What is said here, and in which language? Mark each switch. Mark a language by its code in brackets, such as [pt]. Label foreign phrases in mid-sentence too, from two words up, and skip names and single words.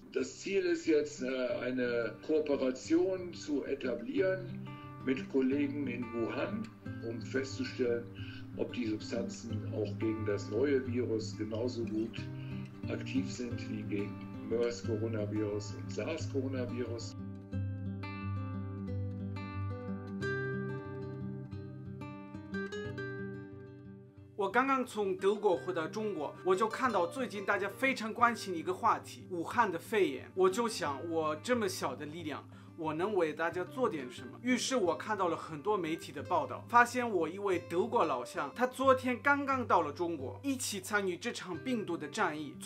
[de] Das Ziel ist jetzt, eine Kooperation zu etablieren mit Kollegen in Wuhan, um festzustellen, ob die Substanzen auch gegen das neue Virus genauso gut aktiv sind wie gegen MERS-Coronavirus und SARS-Coronavirus. [zh] 我刚刚从德国回到中国，我就看到最近大家非常关心一个话题，武汉的肺炎。我就想，我这么小的力量，我能为大家做点什么？于是我看到了很多媒体的报道，发现我一位德国老乡，他昨天刚刚到了中国，一起参与这场病毒的战役。